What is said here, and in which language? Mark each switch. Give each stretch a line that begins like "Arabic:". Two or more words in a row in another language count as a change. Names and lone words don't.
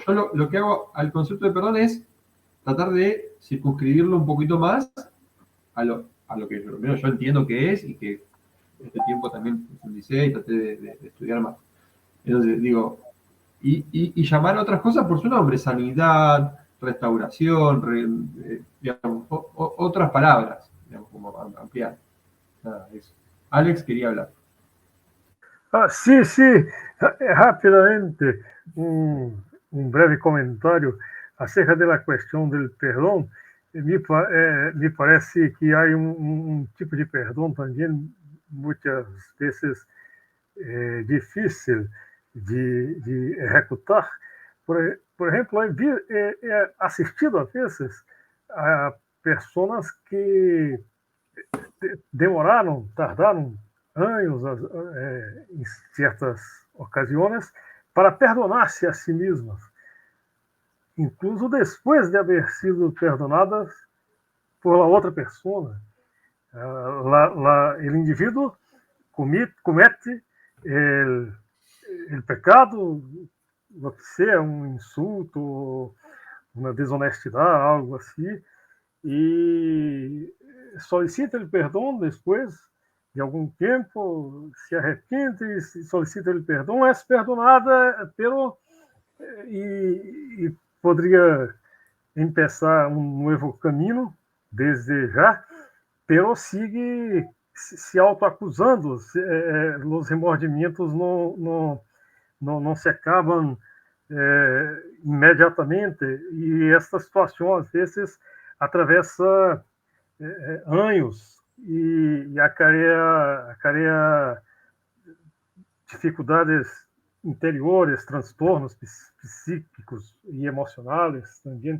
Spanish: Yo lo que hago al concepto de perdón es tratar de circunscribirlo un poquito más a lo que primero yo entiendo que es y que este tiempo también profundicé y traté de estudiar más. Entonces digo, y llamar a otras cosas por su nombre, sanidad, restauración, digamos, otras palabras, digamos, como ampliar. Nada, eso. Alex quería hablar.
Portuguese: Sim, sim, rapidamente, um breve comentário acerca da questão do perdão. Me parece que há um tipo de perdão também, muitas vezes difícil de executar. Por exemplo, é assistido a vezes a pessoas que tardaram anos em certas ocasiões para perdonar-se a si mesmas, incluso depois de haver sido
Spanish: perdonadas por la
Portuguese: outra pessoa. O indivíduo comete o pecado,
Spanish: lo que sea,
Portuguese: um insulto, uma desonestidade, algo assim, e solicita o perdão depois de algum tempo, se arrepende, solicita o perdão, é perdonada e poderia começar um novo caminho desde já,
Spanish: pero sigue
Portuguese: se autoacusando, os remordimentos não se acabam imediatamente, e esta situação às vezes atravessa anos e acarrea dificuldades interiores, transtornos psíquicos e emocionais também.